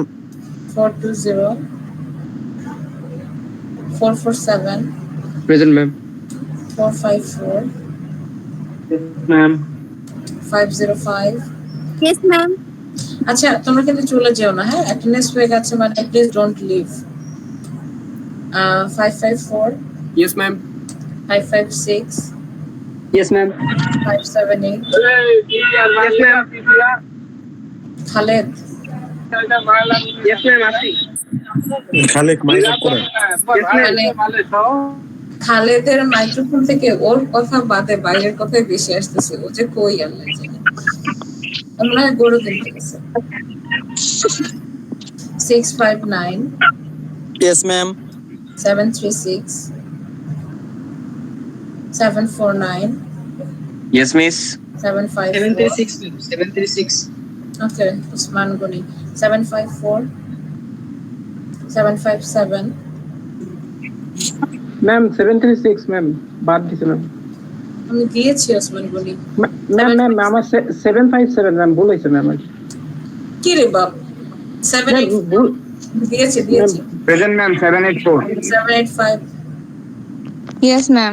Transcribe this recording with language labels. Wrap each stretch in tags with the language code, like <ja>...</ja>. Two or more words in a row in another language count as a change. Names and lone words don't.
<en>420 447 Present, ma'am. 454 Ma'am. 505 yes ma'am</en> <bn>আচ্ছা তোমরা কিন্তু চলে যেও না হ্যাঁ অ্যাটেন্ডেন্স হয়ে গেছে মানে</bn> <en>please don't leave</en> <bn>554</bn> <en>Yes, ma'am. 556 Yes, ma'am. 578 Yes, ma'am. খালেদ Yes, ma'am. Ashi.</en> <bn>Khalek,</bn> <en>mic up</en> <bn>kore. মানে খালেদের মাইক্রোফোন থেকে ওর কথা বাদে বাইরের কথাই বেশি আসতেছে ও যে কই আল্লাহ জানে আমরা গরু কিনতে গেছে 659</bn> <en>Yes, ma'am. 736 749 Yes, miss. 754 736. Okay, Usman Guni. 754 757 Ma'am, 736, ma'am.</en> <bn>বাদ দিছে ম্যাম। আমি দিয়েছি ওসমান গনি ম্যাম আমার 757 ম্যাম ভুল হইছে ম্যাম। কি রে বাপ 78 দিয়েছি</bn> <en>Present, ma'am. 784. 785 Yes, ma'am.</en>